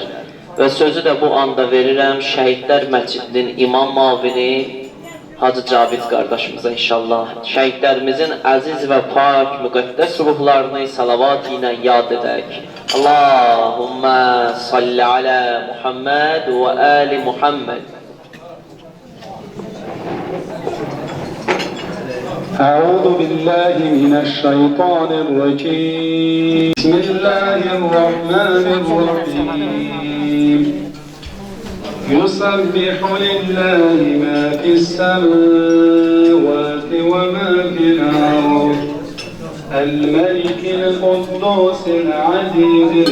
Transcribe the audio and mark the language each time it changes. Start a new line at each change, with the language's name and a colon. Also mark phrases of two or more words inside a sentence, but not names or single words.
Azerbaijani: Və sözü də bu anda verirəm Şəhidlər Məscidinin imam mavini Hacı Cavid qardaşımıza inşallah. Şəhidlərimizin əziz və pak, müqəddəs ruhlarını salavat ilə yad edək.
Arabic: اللهم صل على محمد وآل محمد. أعوذ بالله من الشيطان الرجيم بسم الله الرحمن الرحيم يسبح لله ما في السماوات وما في الأرض الملك القدوس العزيز